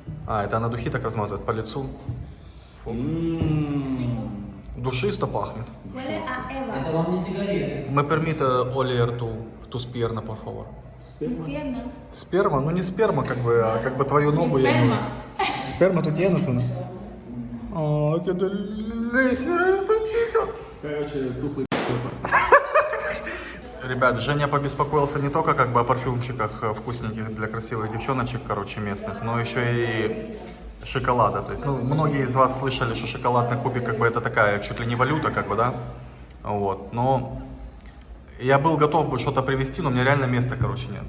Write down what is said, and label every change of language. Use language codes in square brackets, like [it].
[ru] А, это она духи так размазывает по лицу. Душисто пахнет. Это вам не сигареты. [es] Me permite oler tu sperma, por favor. Mis piernas. [ru] Сперма? Ну не сперма, как бы, а как бы твою ногу я не... Сперма тут я несу. [es] О, qué delicia esta chica. [ru] Короче, духлый. Ребят, Женя побеспокоился не только как бы о парфюмчиках вкусненьких для красивых девчоночек, короче, местных, но еще и шоколада. То есть, ну, многие из вас слышали, что шоколад на Кубе как бы это такая чуть ли не валюта, как бы, да? Вот, но я был готов бы что-то привезти, но у меня реально места, короче, нет.